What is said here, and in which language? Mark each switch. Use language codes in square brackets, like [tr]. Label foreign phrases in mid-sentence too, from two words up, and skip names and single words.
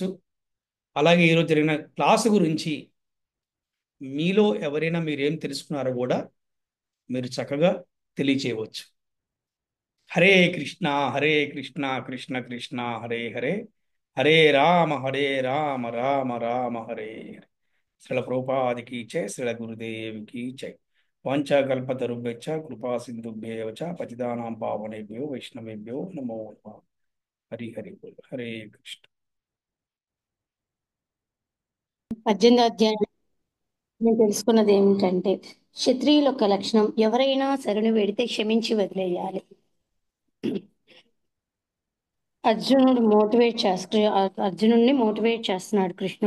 [te] అలాగే ఈరోజు జరిగిన క్లాసు గురించి మీలో ఎవరైనా మీరేం తెలుసుకున్నారో కూడా మీరు చక్కగా తెలియచేయవచ్చు. హరే కృష్ణ హరే కృష్ణ కృష్ణ కృష్ణ హరే హరే, హరే రామ రామ రామ హరే హరే. శ్రీల ప్రభుపాదికి జై, శ్రీల గురుదేవికి జై. [sa] వాంఛాకల్పతరుభ్యశ్చ కృపా సింధుభ్యేవ చ పతితానాం పావనేభ్యో వైష్ణవేభ్యో నమో నమః. [te] హరి హరి బోల్. హరే కృష్ణ. 18వ అధ్యాయం నేను తెలుసుకున్నది ఏమిటంటే క్షత్రియుల యొక్క లక్షణం ఎవరైనా శరణు వేడితే క్షమించి వదిలేయాలి. అర్జునుడిని మోటివేట్ చేస్తున్నాడు కృష్ణుడు.